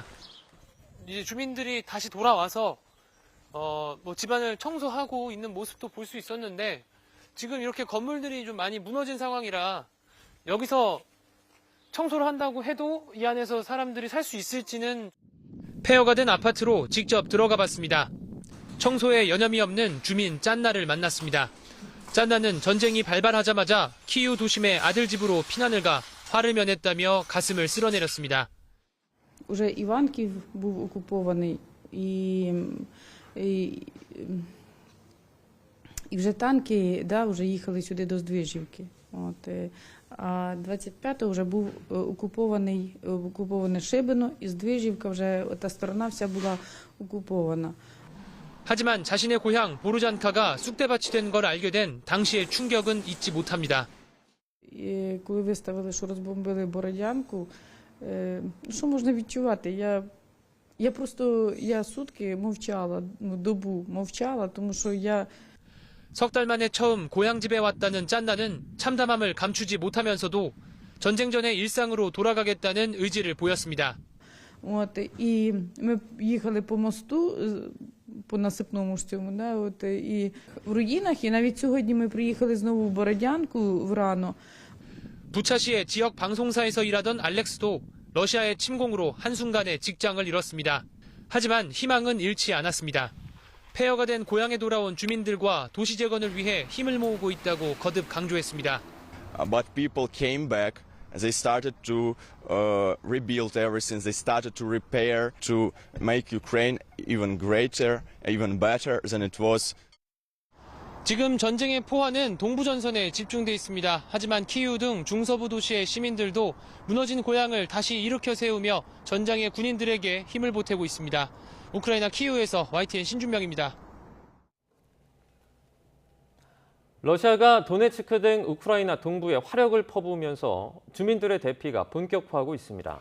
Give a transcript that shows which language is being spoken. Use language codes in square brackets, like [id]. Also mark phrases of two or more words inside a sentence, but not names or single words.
[ko] 이제 주민들이 다시 돌아와서 집안을 청소하고 있는 모습도 볼 수 있었는데 지금 이렇게 건물들이 좀 많이 무너진 상황이라 여기서 청소를 한다고 해도 이 안에서 사람들이 살 수 있을지는. 폐허가 된 아파트로 직접 들어가 봤습니다. 청소에 여념이 없는 주민 짠나를 만났습니다. 짠나는 전쟁이 발발하자마자 키이우 도심의 아들 집으로 피난을 가 화를 면했다며 가슴을 쓸어내렸습니다. [uk] Уже Іванків був окупований, і вже танки вже їхали сюди до Здвижівки. А 25-го вже був окуповане Шибино, і Здвижівка вже та сторона вся була окупована. [ko] 하지만 자신의 고향 보르잔카가 쑥대밭이 된 걸 알게 된 당시의 충격은 잊지 못합니다. [uk] Коли виставили, що розбомбили Бородянку, що можна відчувати? Я сутки мовчала, добу мовчала, тому що я... [ko] 석 달 만에 처음 고향집에 왔다는 짠나는 참담함을 감추지 못하면서도 전쟁 전의 일상으로 돌아가겠다는 의지를 보였습니다. [uk] І ми їхали по мосту, по насипному ж цьому, і в руїнах, і навіть сьогодні ми приїхали знову в Бородянку врано. [ko] 부차시의 지역 방송사에서 일하던 알렉스도 러시아의 침공으로 한순간에 직장을 잃었습니다. 하지만 희망은 잃지 않았습니다. 폐허가 된 고향에 돌아온 주민들과 도시 재건을 위해 힘을 모으고 있다고 거듭 강조했습니다. [en] But people came back. They started to rebuild everything. They started to repair, to make Ukraine even greater, even better than it was. [ko] 지금 전쟁의 포화는 동부 전선에 집중돼 있습니다. 하지만 키이우 등 중서부 도시의 시민들도 무너진 고향을 다시 일으켜 세우며 전장의 군인들에게 힘을 보태고 있습니다. 우크라이나 키이우에서 YTN 신준명입니다. 러시아가 도네츠크 등 우크라이나 동부에 화력을 퍼부으면서 주민들의 대피가 본격화하고 있습니다.